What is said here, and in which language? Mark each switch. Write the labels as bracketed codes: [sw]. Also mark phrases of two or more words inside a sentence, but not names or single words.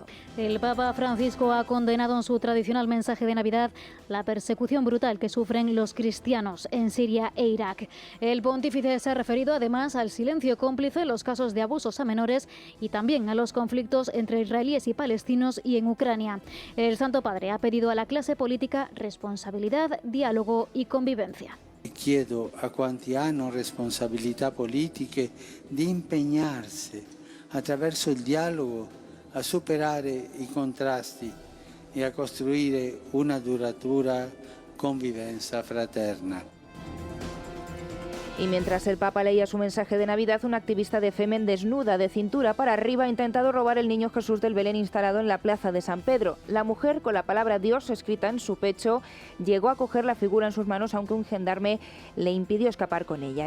[es] El Papa Francisco ha condenado en su tradicional mensaje de Navidad la persecución brutal que sufren los cristianos en Siria e Irak. El pontífice se ha referido además al silencio cómplice en los casos de abusos a menores y también a los conflictos entre israelíes y palestinos y en Ucrania. El Santo Padre ha pedido a la clase política responsabilidad, diálogo y convivencia. [it] Chiedo a quanti hanno responsabilità politiche di impegnarsi attraverso il dialogo a superare i contrasti e a costruire una duratura convivenza fraterna. [es] Y mientras el Papa leía su mensaje de Navidad, un activista de Femen desnuda de cintura para arriba ha intentado robar el niño Jesús del Belén instalado en la plaza de San Pedro. La mujer, con la palabra Dios escrita en su pecho, llegó a coger la figura en sus manos, aunque un gendarme le impidió escapar con ella.